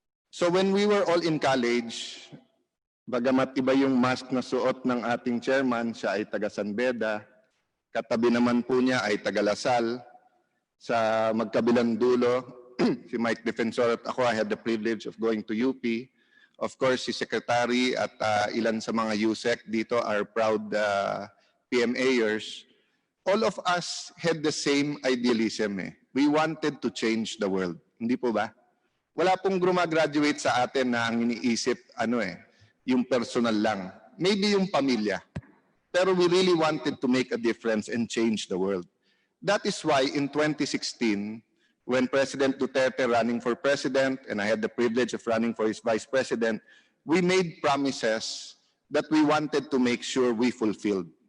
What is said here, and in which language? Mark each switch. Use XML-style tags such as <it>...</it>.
<en>So when we were all in college,</en> <tl>bagamat iba yung mask na suot ng ating chairman, siya ay taga San Beda, katabi naman po niya ay taga Lasal, sa magkabilang dulo, si Mike Defensor at ako,</tl> <en>I had the privilege of going to UP. Of course,</en> <tl>si Secretary at ilan sa mga USEC dito</tl> <en>are proud PMAers. All of us had the same idealism. We wanted to change the world.</en> <tl>Hindi po ba? Wala pong grumagraduate sa atin na ang iniisip, yung personal lang. Maybe yung pamilya.</tl> <en>Pero we really wanted to make a difference and change the world. That is why in 2016, when President Duterte running for president, and I had the privilege of running for his vice president, we made promises that we wanted to make sure we fulfilled.</en>